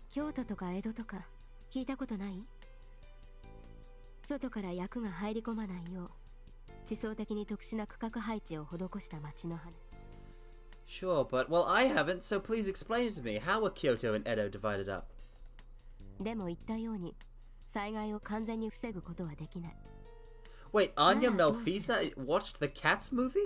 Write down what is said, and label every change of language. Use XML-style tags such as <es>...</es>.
<ja>京都とか江戸とか聞いたことない？外から役が入り込まないよう地層的に特殊な区画配置を施した町の羽。</ja> <en>Sure, but well, I haven't, so please explain it to me. How are Kyoto and Edo divided up?</en> <ja>でも言ったように災害を完全に防ぐことはできない。</ja> <en>Wait, Anya Ah, Melfisa watched the Cats movie?</en>